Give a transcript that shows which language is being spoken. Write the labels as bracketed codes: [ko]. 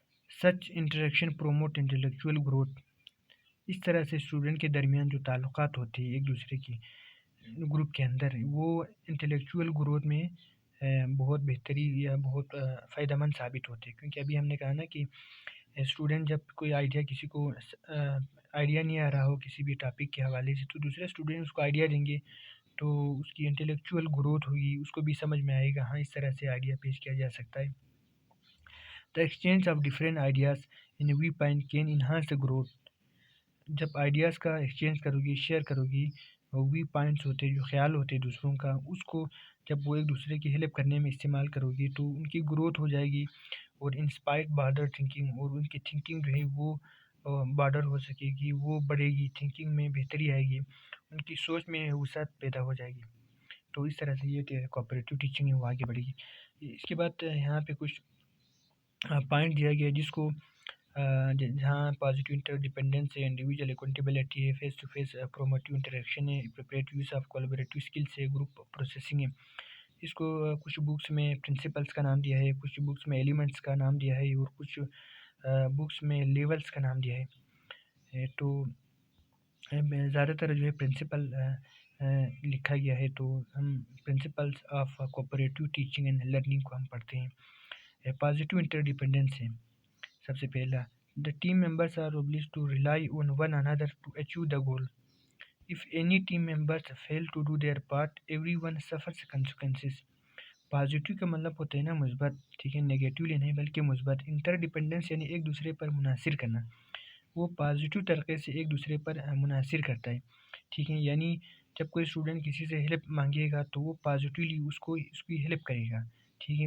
[en] Such interaction promote intellectual growth. [ur] اس طرح سے student کے درمیان جو تعلقات ہوتے ہیں ایک دوسرے کی گروپ کے اندر، وہ انٹلیکچوئل گروتھ میں بہت بہتری یا بہت فائدہ مند ثابت ہوتے ہیں. کیونکہ ابھی ہم نے کہا نا کہ اسٹوڈنٹ جب کوئی آئیڈیا کسی کو آئیڈیا نہیں آ رہا ہو کسی بھی ٹاپک کے حوالے سے تو دوسرے اسٹوڈنٹ اس کو آئیڈیا دیں گے تو اس کی انٹلیکچوئل گروتھ ہوگی، اس کو بھی سمجھ میں آئے گا ہاں اس طرح سے آئیڈیا پیش کیا جا سکتا ہے. [en] The exchange of different ideas in a viewpoint can enhance the growth. [ur] جب آئیڈیاز کا ایکسچینج کرو گی، شیئر کرو گی، وی پوائنٹس ہوتے جو خیال ہوتے دوسروں کا، اس کو جب وہ ایک دوسرے کی ہیلپ کرنے میں استعمال کرو گی تو ان کی گروتھ ہو جائے گی، اور [en] inspired broader thinking, [ur] اور ان کی تھنکنگ جو ہے وہ بارڈر ہو سکے گی، وہ بڑھے گی، تھنکنگ میں بہتری آئے گی، ان کی سوچ میں وسعت پیدا ہو جائے گی. تو اس طرح سے یہ کوآپریٹو ٹیچنگ ہے وہ آگے بڑھے گی. اس کے بعد یہاں پہ کچھ پوائنٹ دیا گیا جس کو جہاں پازیٹیو انٹر ڈیپینڈنس ہے، انڈیویجول اکاؤنٹیبلٹی ہے، فیس ٹو فیس پروموٹیو انٹریکشن ہے، appropriate use of collaborative skills ہے، گروپ پروسیسنگ ہے. اس کو کچھ بکس میں پرنسپلس کا نام دیا ہے، کچھ بکس میں ایلیمنٹس کا نام دیا ہے، اور کچھ بکس میں لیولس کا نام دیا ہے. تو زیادہ تر جو ہے پرنسپل لکھا گیا ہے، تو ہم principles of cooperative teaching and learning کو ہم پڑھتے ہیں. پازیٹیو انٹر ڈیپینڈنس ہے سب سے پہلا. [en] The team members are obliged to rely on one another to achieve the goal. If any team members fail to do their part, everyone suffers consequences. [ur] Positive کا مطلب ہوتا ہے نا مثبت، ٹھیک ہے، نیگیٹیولی نہیں بلکہ مثبت. انٹر ڈیپینڈنس یعنی ایک دوسرے پر منحصر کرنا، وہ پازیٹیو طریقے سے ایک دوسرے پر منحصر کرتا ہے، ٹھیک ہے. یعنی جب کوئی اسٹوڈنٹ کسی سے ہیلپ مانگے گا تو وہ پازیٹیولی اس کی ہیلپ کرے گا، ٹھیک ہے.